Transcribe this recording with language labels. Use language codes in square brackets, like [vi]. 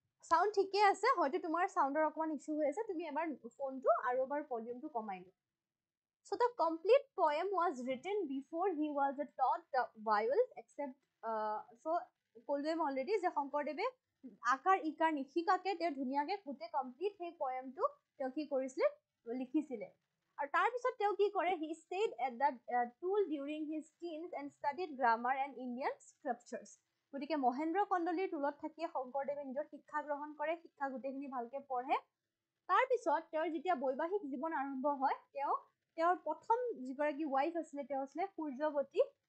[as] Sound ঠিকে আছে, হয়তো তোমাৰ সাউন্ডৰ অকমান ইছ্যু হৈ আছে। তুমি এবাৰ ফোনটো আৰু এবাৰ ভলিউমটো কমাই লোৱা। [en] So the complete poem was written before he was taught the vowels except so [as] কলোৱে already যে শংকৰদেৱে আকাৰ ইকাৰ নিশিকাকে তেওঁ ধুনীয়াকে গোটেই কমপ্লিট সেই পয়েমটো তেওঁ কি কৰিছিলে? লিখিছিলে। আৰু তাৰ পিছত তেওঁ কি কৰে? [en] He stayed at the tool during his teens and studied grammar and Indian scriptures. [as] গতিকে মহেন্দ্ৰ কন্দলীৰ টুলত থাকিয়ে শংকৰদেৱে নিজৰ শিক্ষা গ্ৰহণ কৰে, শিক্ষা গোটেইখিনি ভালকে পঢ়ে। তাৰ পিছত তেওঁৰ যেতিয়া বৈবাহিক জীৱন আৰম্ভ হয়, তেওঁৰ প্ৰথম যিগৰাকী ৱাইফ আছিলে তেওঁ আছিলে সূৰ্যৱতী।